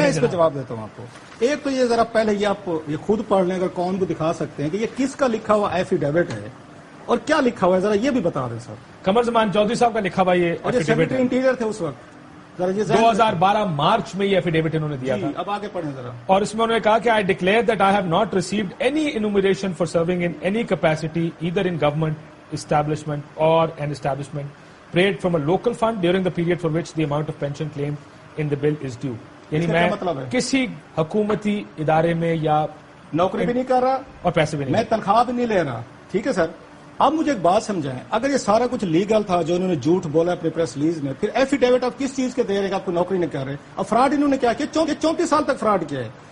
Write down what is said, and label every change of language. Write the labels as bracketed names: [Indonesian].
[Urdu] میں اس پہ جواب دیتا ہوں آپ کو. ایک تو یہ ذرا پہلے یہ آپ یہ خود پڑھ لیں، اگر کون کو دکھا سکتے ہیں کہ یہ کس کا لکھا ہوا ایفیڈیوٹ ہے اور کیا لکھا ہوا ہے، ذرا یہ بھی بتا دیں سر. قمر زمان چودھری صاحب کا لکھا ہوا یہ اور یہ سیکرٹری انٹیریئر تھے اس وقت. 2012 مارچ میں یہ ایفیڈیوٹ انہوں نے دیا تھا. اب آگے پڑھیں ذرا. اور اس میں انہوں نے کہا کہ [English] I declare that I have not received any enumeration for serving in any capacity either in government establishment or an establishment paid from a local fund during the period for which the amount of pension claimed in the bill is due. [Urdu] یعنی میں کسی حکومتی ادارے میں یا نوکری بھی نہیں کر رہا اور پیسے بھی نہیں، میں تنخواہ بھی نہیں لے رہا. ٹھیک ہے سر. اب مجھے ایک بات سمجھائیں، اگر یہ سارا کچھ لیگل تھا جو انہوں نے جھوٹ بولا اپنے پریس ریلیز میں، پھر ایفیڈیوٹ آپ کس چیز کے دے رہے کہ آپ کو نوکری نہیں کر رہے؟ اب فراڈ انہوں نے کیا کیا؟ 34 سال تک فراڈ کیا ہے.